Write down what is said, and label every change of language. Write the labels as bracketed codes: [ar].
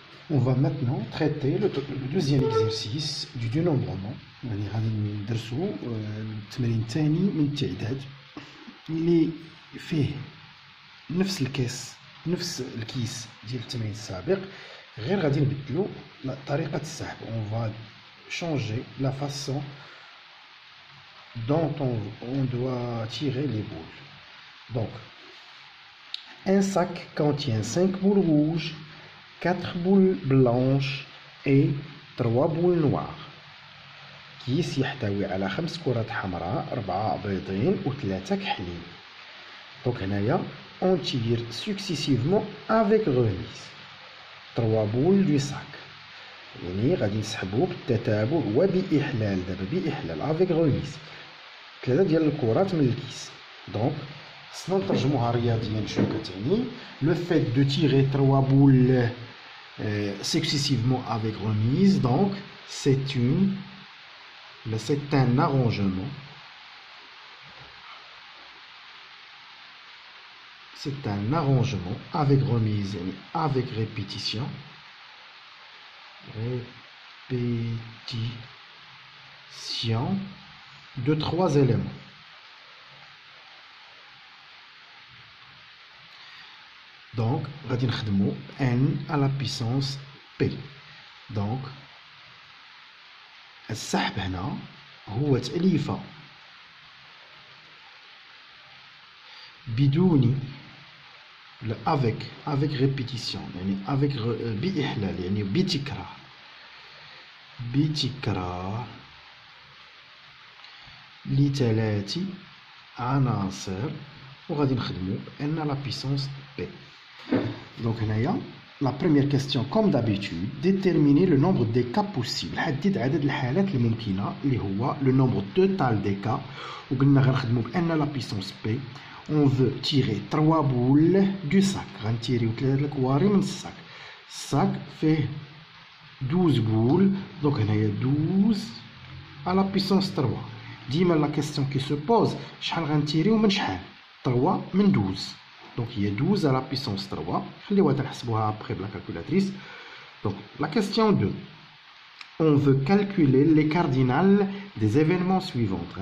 [fr] On va maintenant traiter le deuxième exercice du dénombrement. [ar] يعني غادي ندرسو التمرين الثاني من التعداد اللي فيه نفس الكيس ديال التمرين السابق، غير غادي نبدلو طريقة السحب. [fr] On va changer la façon dont on doit tirer les boules. Donc, un sac contient 5 boules rouges, 4 boules blanches et 3 boules noires. [ar] كيس يحتوي على 5 كرات حمراء، 4 بيضين و 3 كحلين. دونك هنايا [fr] on tire successivement avec remise 3 boules du sac. [ar] يعني غادي نسحبو بالتتابع وبإحلال. دابا بإحلال [fr] avec remise [ar] 3 ديال الكرات من الكيس. دونك خصنا نترجموها رياضيا شنو كتعني. [fr] Le fait de tirer 3 boules successivement avec remise, donc c'est un arrangement. C'est un arrangement avec remise, avec répétition. Répétition de 3 éléments. Donc, [ar] غادي نخدمو [fr] n à la puissance p. [ar] Donc, السحب هنا هو تأليفة بدون [fr] avec répétition، [ar] يعني avec بإحلال، يعني بتكرار لثلاث عناصر، وغادي نخدمو [fr] n à la puissance p. Donc la première question, comme d'habitude, déterminer le nombre des cas possibles. [ar] حدد عدد الحالات الممكنة اللي هو [fr] le nombre total des cas. [ar] وقلنا غنخدمو ب [fr] n à la puissance p. On veut tirer 3 boules du sac. [ar] غنتيريو 3 الكواري من الساك. الساك فيه 12 boules. [fr] Donc هنايا 12 à la puissance 3. [ar] ديما [fr] la question qui se pose [ar] شحال غنتيريو من شحال. 3 من 12. [fr] Donc il y a 12 à la puissance 3. Après la calculatrice. Donc la question 2. On veut calculer les cardinales des événements suivants.